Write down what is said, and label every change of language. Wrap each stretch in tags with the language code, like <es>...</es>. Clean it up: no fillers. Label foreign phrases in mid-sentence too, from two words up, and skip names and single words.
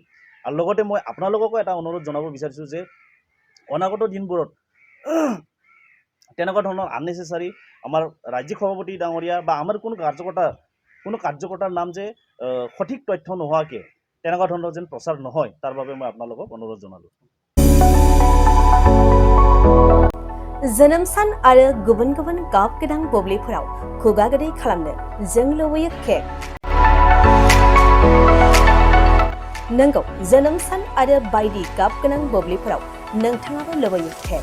<as>আৰু লগতে মই আপোনালোককো এটা অনুৰোধ জনাব বিচাৰিছোঁ যে অনাগত দিনবোৰত তেনেকুৱা ধৰণৰ আননেচেচাৰী আমাৰ ৰাজ্যিক সভাপতি ডাঙৰীয়া বা আমাৰ কোনো কাৰ্যকৰ্তাৰ নাম যে সঠিক তথ্য নোহোৱাকৈ তেনেকুৱা ধৰণৰ যেন প্ৰচাৰ নহয়, তাৰ বাবে মই আপোনালোকক অনুৰোধ জনালোঁ।</as> <brx>जोनोम सान आरो गुबुन गुबुन गाब गोनां बुब्लिफोराव खुगा गोदै खालामनो जों लुबैयो केक। नंगौ, जोनोम सान आरो बायदि गाब गोनां बुब्लिफोराव नोंथाङाबो लुबैयो केक।</brx>